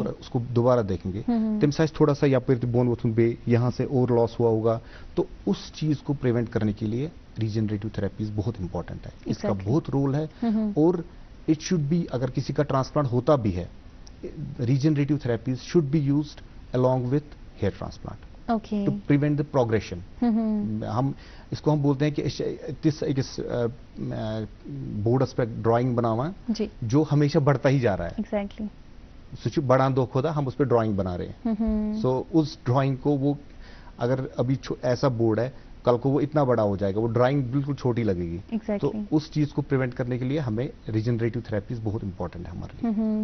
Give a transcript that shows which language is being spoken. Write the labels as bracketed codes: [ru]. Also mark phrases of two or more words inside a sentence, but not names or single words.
[hi] अगर उसको दोबारा देखेंगे तम साइज थोड़ा सा या फिर [ks] बोन वथुन बे [hi] यहाँ से और लॉस हुआ होगा, तो उस चीज को प्रिवेंट करने के लिए [en] regenerative therapies [hi] बहुत इंपॉर्टेंट है, इसका [en] Exactly. [hi] बहुत रोल है। और [en] it should be, [hi] अगर किसी का ट्रांसप्लांट होता भी है, [en] regenerative therapies should be used along with hair transplant [hi] ओके [en] to prevent the progression. [hi] हम इसको हम बोलते हैं कि [ks] तिस अकिस बोर्डस पे ड्राइंग बनावा [hi] जी जो हमेशा बढ़ता ही जा रहा है, एग्जैक्टली सो बड़ा दो खुदा हम उस पर ड्राइंग बना रहे हैं। सो उस ड्राइंग को वो अगर अभी ऐसा बोर्ड है, कल को वो इतना बड़ा हो जाएगा, वो ड्राइंग बिल्कुल छोटी लगेगी। एग्जैक्टली तो उस चीज को प्रिवेंट करने के लिए हमें [en] regenerative therapies [hi] बहुत इंपॉर्टेंट है हमारे लिए।